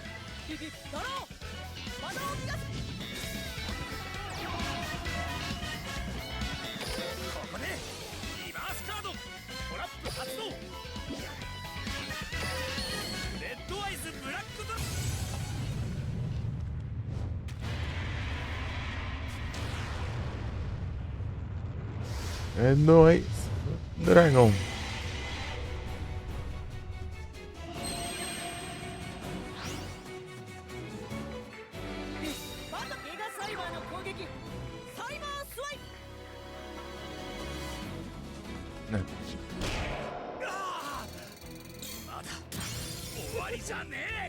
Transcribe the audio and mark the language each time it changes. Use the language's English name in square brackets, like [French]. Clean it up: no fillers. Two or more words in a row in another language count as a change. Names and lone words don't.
[Japanese] ドロー魔導を逃がすここでリバースカード。トラップ発動。レッドアイズブラックドラ。 [Portuguese] É nóis. Dragão. [Japanese] バトギガサイバーの攻撃サイバースワイプ [Portuguese] Né? [Japanese] まだ終わりじゃねえ。